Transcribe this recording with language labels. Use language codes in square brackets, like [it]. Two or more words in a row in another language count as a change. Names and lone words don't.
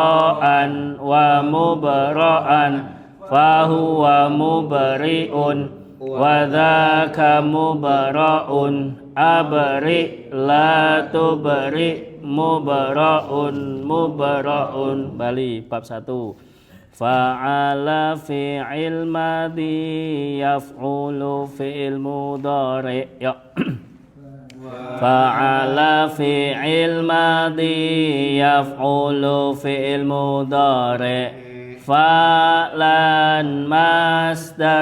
[ar] إبراءً ومُبرَأً فهو مُبرِئٌ وذاك مُبرَأٌ أبرِ لا تُبرِ مُبرَأٌ Bali bab 1 فَعَلَ فعل ماضٍ يَفعُلُ فعل مضارع يَ فَعَلَ فعل ماضٍ يَفعُلُ فعل مضارع فَعْلًا مصدر